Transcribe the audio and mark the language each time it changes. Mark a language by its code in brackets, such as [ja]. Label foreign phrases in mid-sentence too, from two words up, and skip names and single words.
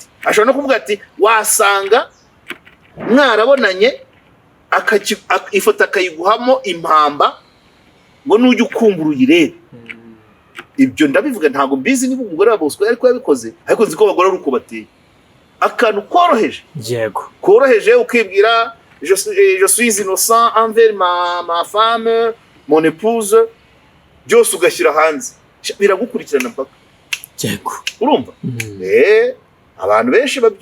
[rw] Ashobora no kuvuga ati wasanga mwarabonanye ifoto akayiguhamo impamba ngo nujye ukumbura uyirebe. Ibyo ndabivuga ntabwo mbizi niba umugore wa Bosco ariko yabikoze, ariko nzi ko abagore ari uko bateye. Akantu koroheje koroheje ukibwira [fr] je suis innocent envers ma femme mon épouse, [rw] byose ugashyira hanze biragukurikirana mpaka urumva. Abantu benshi babyumva.